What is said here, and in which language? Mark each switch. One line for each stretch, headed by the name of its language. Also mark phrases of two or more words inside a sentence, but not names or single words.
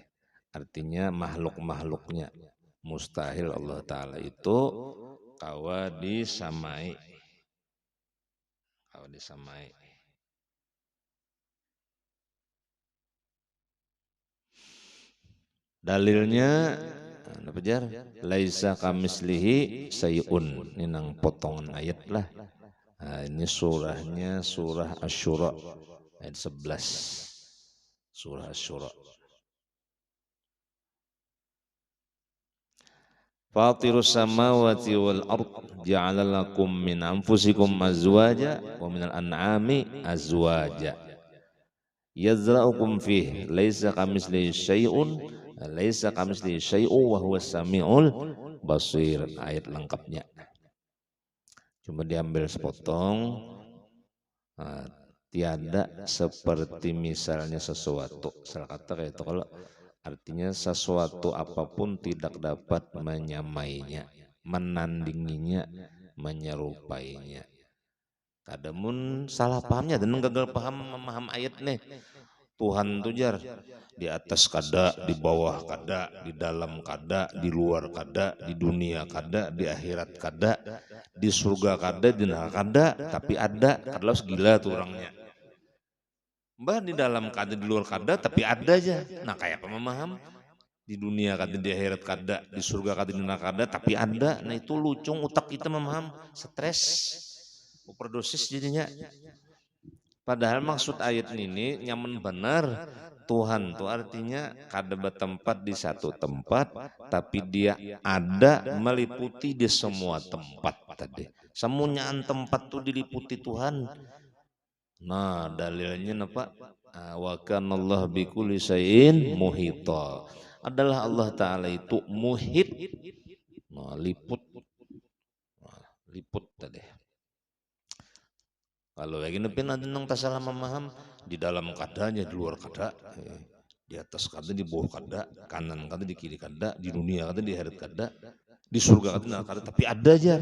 Banjar: Artinya makhluk-makhluknya mustahil Allah Ta'ala itu kawa disamai. Dalilnya apa jar?
Arabic: ليس كمثله شيء.
Banjar: Ini nang potongan ayat lah. Nah, ini surahnya surah Asy-Syura ayat 11. Surah Asy-Syura.
Arabic: فاطر السماوات والأرض جعل لكم من أنفسكم أزواجا ومن الأنعام أزواجا يذرؤكم فيه ليس كمثله شيء ليس كمثله شيء وهو السميع البصير.
Indonesian: Ayat lengkapnya cuma diambil sepotong. Tiada seperti misalnya sesuatu. Salah kata kayak itu kalau artinya sesuatu apapun tidak dapat menyamainya, menandinginya, menyerupainya.
Banjar: Kadamun salah pahamnya dan gagal paham memaham ayat nih. Tuhan tuh jar di atas kada, di bawah kada, di dalam kada, di luar kada, di dunia kada, di akhirat kada, di surga kada, di neraka kada, tapi ada. Kalau segila tuh orangnya. Mbah di dalam kada, di luar kada, tapi ada aja. Nah kayak apa memaham? Di dunia kada, di akhirat kada, di surga kada, di neraka kada, tapi ada. Nah itu lucung otak kita memaham, stres, overdosis jadinya. Padahal maksud ayat ini nyaman benar. Tuhan itu artinya kada bertempat di satu tempat, tapi dia ada meliputi di semua tempat tadi. Semuanyaan tempat tuh diliputi Tuhan. Nah dalilnya apa?
Arabic: وكان الله بكل شيء محيطا.
Indonesian: Adalah Allah Ta'ala itu muhit.
Banjar: Nah, liput. Nah, liput tadi. Kalau lagi nepin ada nang tak salah memaham di dalam kadanya, di luar kada, di atas kada, di bawah kada, kanan kada, di kiri kada, di dunia kada, di akhirat kada, di surga kada, di neraka kada, tapi ada aja.